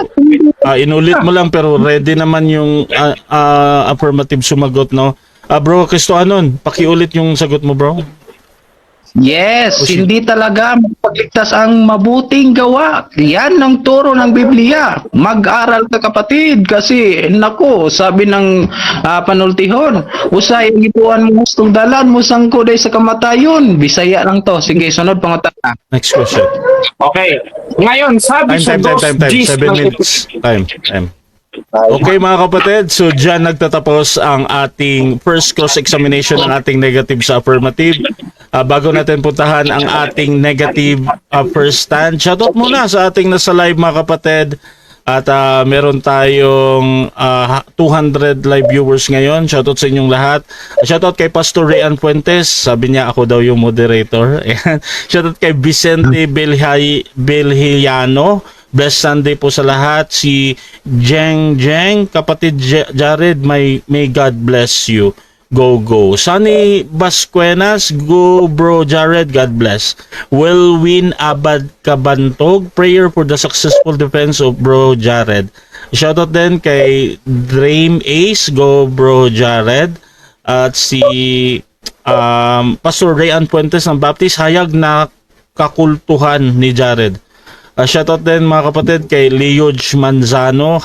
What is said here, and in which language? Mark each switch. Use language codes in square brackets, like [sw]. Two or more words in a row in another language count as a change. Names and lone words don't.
[tl] inulit mo lang pero ready naman yung affirmative sumagot, no? Bro, Kristohanon, pakiulit yung sagot mo, bro. Yes, Proceed. hindi talaga magpagligtas ang mabuting gawa. Yan ang turo ng Biblia. Mag-aral ka kapatid kasi nako, sabi ng panultihon, [ceb] usay ang ipuan mo gustong dalan mo sangko day sa kamatayon. Bisaya lang to. Sige, sunod pangutana. [en] Next question. [tl] Okay. Ngayon, sabi sa [en] Time. 2 7 minutes. Time. [tl] Okay mga kapatid, so dyan nagtatapos ang ating [en] first cross-examination [tl] ng ating negative sa affirmative. Bago natin puntahan ang ating negative [en] first stand, [tl] shoutout muna sa ating nasa live mga kapatid. At meron tayong 200 [en] live viewers [tl] ngayon. Shoutout sa inyong lahat. Shoutout kay Pastor Rian Fuentes. Sabi niya ako daw yung moderator. Ayan. Shoutout kay Vicente Belhiano. [en] Blessed Sunday [tl] po sa lahat. [en] Si Jeng, kapatid Jared, may God bless you. Go. Sunny Basquenas, go bro Jared, God bless. Win Abad Kabantog, prayer for the successful defense of bro Jared. [tl] Shoutout din kay Dream Ace, go bro Jared. At si Pastor Rayan Fuentes ng Baptist, hayag na kakultuhan ni Jared. Shoutout din mga kapatid kay Leoj Manzano.